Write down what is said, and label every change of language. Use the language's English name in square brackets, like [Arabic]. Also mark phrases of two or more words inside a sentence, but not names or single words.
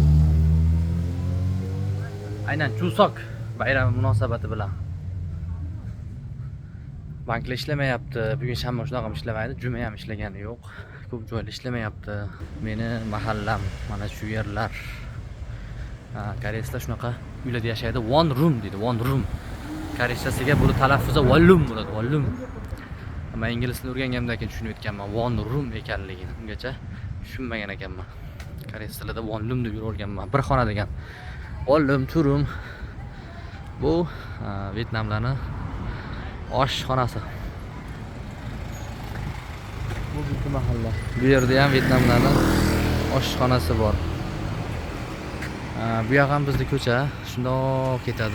[Uzbek] Aynan Chuseok bayrami munosabati bilan. Banklar ishlamayapti. Bugun shanba shunaqa ham ishlamaydi. Juma ham ishlagani yo'q. Ko'p joylar ishlamayapti. Meni mahallam mana shu yerlar. Koreyslar shunaqa uylarda yashaydi. [English] One room deydi, one room. [Uzbek] Koreychasiga bu talaffuzi volume bo'ladi, volume. Men ingliz tilini o'rganganimdan keyin tushunib yetganman [English] one room [Uzbek] ekanligini. Ungacha tushunmagan ekanman. Koreys tilida [English] one room [Uzbek] deb yuraverganman. Bir xona degan. [English] One room, two room. [Uzbek] Bu Vyetnamlarning oshxonasi. Bu bitta mahalla. Bu yerda ham Vyetnamlarning oshxonasi bor. Bu yoq ham bizning ko'cha, shundoq ketadi.